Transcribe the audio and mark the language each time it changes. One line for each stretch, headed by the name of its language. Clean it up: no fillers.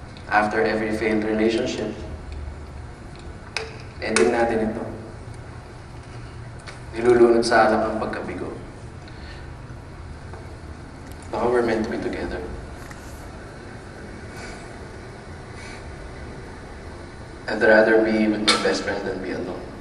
English: After every failed relationship.
Filipino: Ending natin ito. Nilulunod sa alak ang pagkabigo. Baka
English: we're meant to be together. I'd rather be with my best friend than be alone.